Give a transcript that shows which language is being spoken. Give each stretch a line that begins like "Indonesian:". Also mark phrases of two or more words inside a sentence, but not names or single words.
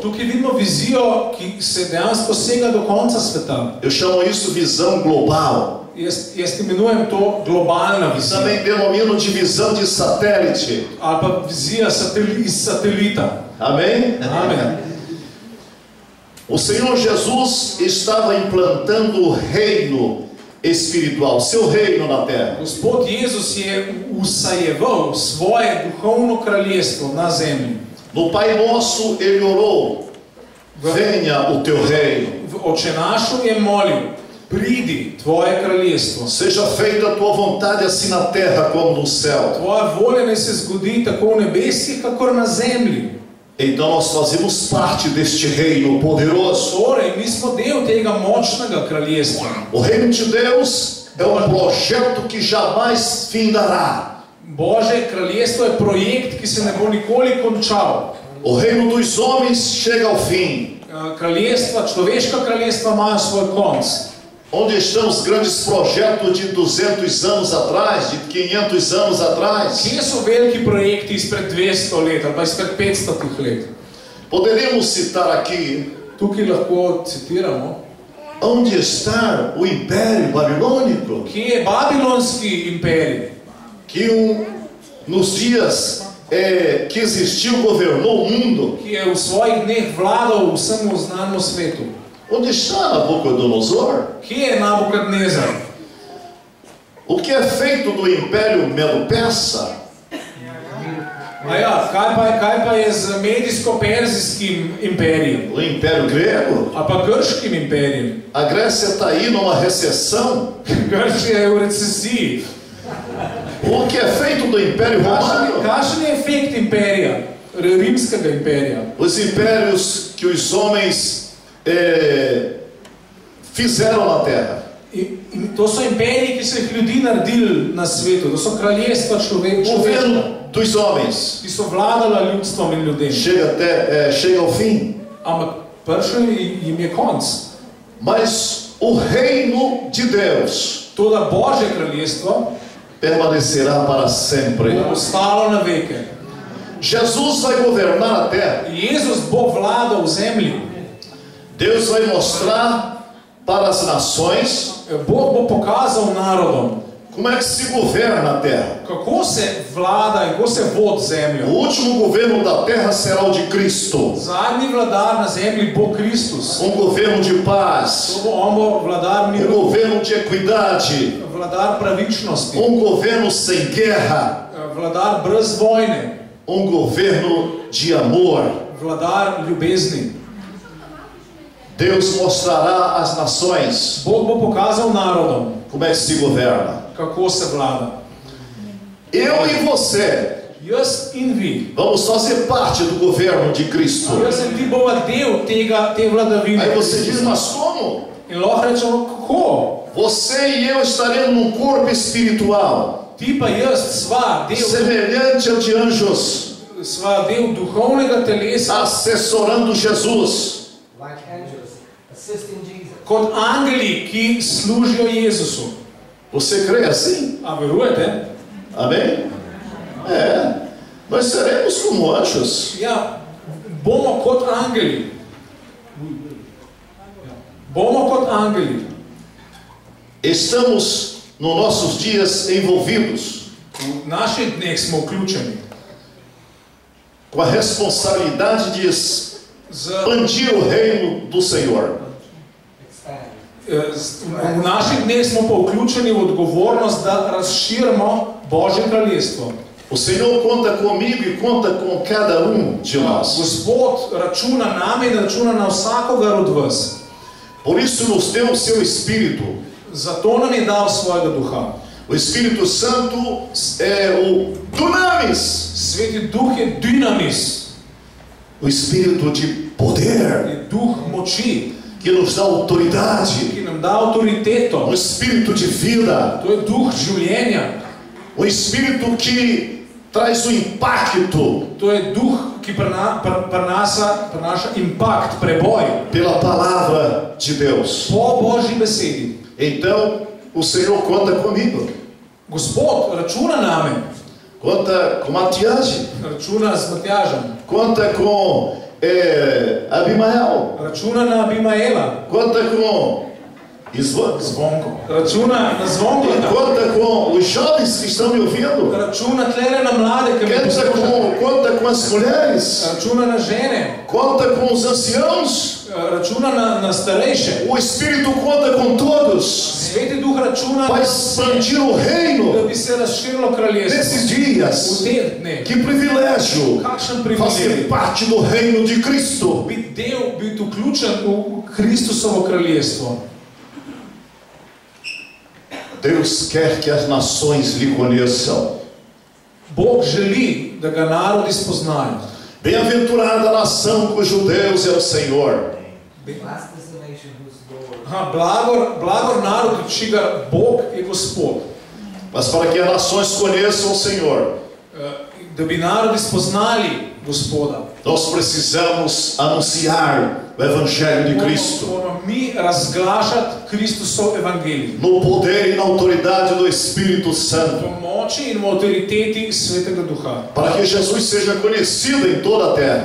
Slovenian: Tukaj vidimo vizijo, ki se dejansko sega do konca sveta.
Portuguese: Eu chamo isso visão global.
Slovenian: Jaz imenujem to globalna vizija.
Portuguese: Também denomino de visão de satélite.
Slovenian: Ali pa vizija iz satelita.
Portuguese: Amém?
Slovenian: Amen.
Portuguese: O Senhor Jesus estava implantando o reino espiritual, seu reino na terra.
Slovenian: Gospod Jezus je usajeval svoje duhovno kraljestvo na zemlji.
Portuguese: No Pai Nosso ele orou: venha o teu reino.
Slovenian: V Oče našu je molil, pridi tvoje kraljestvo.
Portuguese: Seja feita a tua vontade assim na terra como no céu.
Slovenian: Tvoja volja naj se zgodi tako v nebesih, kakor na zemlji.
Portuguese: Então nós fazemos parte deste reino poderoso.
Slovenian: Torej, mi smo del tega močnega kraljestva.
Portuguese: O reino de Deus é um projeto que jamais findará.
Slovenian: Božje kraljestvo je projekt, ki se ne bo nikoli končal.
Portuguese: O reino dos homens chega ao fim.
Slovenian: Kraljestva, človeška kraljestva imajo svoj konc.
Portuguese: Onde estão os grandes projetos de 200 anos atrás, de 500 anos atrás?
Slovenian: Kje so veliki projekti izpred 200 let ali pa izpred 500 let?
Portuguese: Poderíamos citar aqui:
Slovenian: Tukaj lahko citiramo.
Portuguese: onde está o Império Babilônico?
Slovenian: Kje je babilonski imperij?
Portuguese: Que nos dias que existiu, governou o mundo.
Slovenian: Ki je v svojih dneh vladal vsemu znanemu svetu.
Portuguese: Onde está Nabucodonosor?
Slovenian: Kje je Nabukadnezar?
Portuguese: O que é feito do Império Medo-Persa?
Slovenian: A ja, kaj pa je z medijsko-perzijskim imperijem?
Portuguese: O Império Grego?
Slovenian: A pa grškim imperijem?
Portuguese: A Grécia está aí numa recessão.
Slovenian: Grčija je v recesiji.
Portuguese: O que é feito do Império Romano?
Slovenian: Kakšen je efekt imperija? Rimskega imperija?
Portuguese: Os impérios que os homens fizeram na terra.
Slovenian: In to so imperiji, ki so jih ljudi naredili na svetu. To so kraljestva človeška,
Portuguese: Governo dos homens
Slovenian: ki so vladala ljudstvom in ljudem.
Portuguese: chega ao fim.
Slovenian: Ampak prišel jim je konc.
Portuguese: Mas o reino de Deus
Slovenian: Toda Božje kraljestvo
Portuguese: permanecerá para sempre.
Slovenian: bo ostalo na veke.
Portuguese: Jesus vai governar a terra.
Slovenian: Jezus bo vladal v zemlji.
Portuguese: Deus vai mostrar para as nações
Slovenian: Bog bo pokazal narodom,
Portuguese: Como é que se governa a terra?
Slovenian: Kako se vlada in kako se vodi
Portuguese: O
Slovenian: zemljo?
Portuguese: último governo da terra será o de Cristo.
Slovenian: Zadnji vladar na zemlji bo Kristus.
Portuguese: Governo de paz.
Slovenian: To bo on bo vladar miru,
Portuguese: Governo de equidade.
Slovenian: vladar pravičnosti,
Portuguese: Governo sem guerra.
Slovenian: vladar brez vojne,
Portuguese: Governo de amor.
Slovenian: vladar ljubezni.
Portuguese: Deus mostrará às nações
Slovenian: Bog bo pokazal narodom,
Portuguese: como é que se governa.
Slovenian: kako se vlada.
Portuguese: Eu e você
Slovenian: Jaz in vi,
Portuguese: vamos fazer parte do governo de Cristo.
Slovenian: jaz in ti bova del te vladavine.
Portuguese: Aí você diz, mas como?
Slovenian: In lahko rečemo, kako?
Portuguese: Você e eu estaremos num corpo espiritual
Slovenian: Ti pa jaz
Portuguese: semelhante ao de anjos,
Slovenian: sva del duhovnega telesa
Portuguese: assessorando Jesus.
English: Like angels, assisting Jesus.
Slovenian: kot angeli, ki služijo Jezusu.
Portuguese: Você crê assim?
Slovenian: A verujete?
Portuguese: Amém? É. Nós seremos como anjos.
Slovenian: Ja, bomo kot angeli. Bomo kot angeli.
Portuguese: Estamos nos nossos dias envolvidos
Slovenian: V naših dneh smo vključeni
Portuguese: com a responsabilidade de
Slovenian: z,
Portuguese: expandir o reino do Senhor.
Slovenian: v naših dneh smo pa vključeni v odgovornost, da razširimo Božje kraljestvo.
Portuguese: O Senhor conta comigo e conta com cada de nós.
Slovenian: Gospod računa name in računa na vsakogar od vas.
Portuguese: Por isso nos deu o seu Espírito.
Slovenian: Zato nam je dal svojega duha.
Portuguese: O Espírito Santo é o dunamis,
Slovenian: Sveti duh je dynamis,
Portuguese: o Espírito de poder,
Slovenian: je duh moči,
Portuguese: que nos dá autoridade,
Slovenian: ki nam da avtoriteto.
Portuguese: o Espírito de vida,
Slovenian: To je duh življenja.
Portuguese: o Espírito que traz o impacto
Slovenian: To je duh, ki prinaša impakt, preboj
Portuguese: pela palavra de Deus.
Slovenian: po Božji besedi.
Portuguese: Então, o Senhor conta comigo,
Slovenian: Gospod računa name,
Portuguese: conta com Matias,
Slovenian: računa z Matjažem,
Portuguese: conta com Abimael,
Slovenian: računa na Abimaela,
Portuguese: conta com Zvonko,
Slovenian: Zvonko, računa na Zvonkota,
Portuguese: conta com os jovens que estão me ouvindo,
Slovenian: računa tlele na mlade, ki me poslušajo,
Portuguese: conta com as mulheres,
Slovenian: računa na žene,
Portuguese: conta com os anciãos.
Slovenian: računa na starejše.
Portuguese: O Espírito conta com todos
Slovenian: Sveti duh računa
Portuguese: para
Slovenian: na vse,
Portuguese: expandir o
Slovenian: da
Portuguese: reino
Slovenian: bi se razširilo kraljestvo.
Portuguese: nesses
Slovenian: V
Portuguese: dias.
Slovenian: teh dneh.
Portuguese: Que privilégio
Slovenian: Kakšen
Portuguese: fazer
Slovenian: privilegij.
Portuguese: parte do reino de Cristo.
Slovenian: Biti vključen v Kristusovo kraljestvo.
Portuguese: Deus quer que as nações lhe conheçam.
Slovenian: Bog želi, da ga narodi spoznajo.
Portuguese: Bem-aventurada a nação cujo Deus é o Senhor.
English: Blessed is the nation whose Lord.
Slovenian: Blagor narod, čigar Bog je Gospod.
Portuguese: Mas para que as nações conheçam o Senhor,
Slovenian: Da bi narodi spoznali Gospoda,
Portuguese: nós precisamos anunciar o Evangelho de Cristo
Slovenian: moramo mi razglašati Kristusov evangelij.
Portuguese: no poder e na autoridade do Espírito
Slovenian: V
Portuguese: Santo,
Slovenian: moči in v avtoriteti Svetega Duha.
Portuguese: para que Jesus seja conhecido em toda a terra.